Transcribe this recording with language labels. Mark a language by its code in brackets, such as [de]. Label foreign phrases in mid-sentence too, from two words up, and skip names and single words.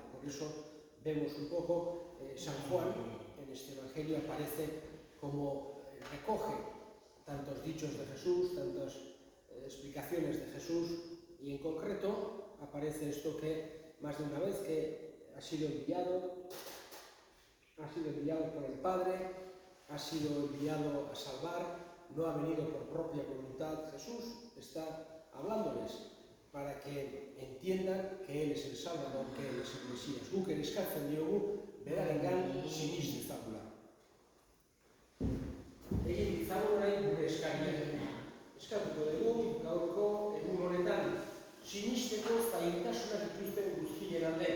[es] Por eso vemos un poco, San Juan en este Evangelio aparece como recoge tantos dichos de Jesús, tantas explicaciones de Jesús, y en concreto aparece esto que más de una vez que ha sido enviado por el Padre, ha sido enviado a salvar, no ha venido por propia voluntad. Jesús está hablándoles para que entiendan que Él es el Salvador, que Él es el Mesías. [eu] Guk ere eskatzen diogu, berarengan sinist dezagula. Egin ditzagun orain gure eskaria. Eskatuko dugu gaurko egun honetan sinisteko zailtasunak dituzten guztien alde.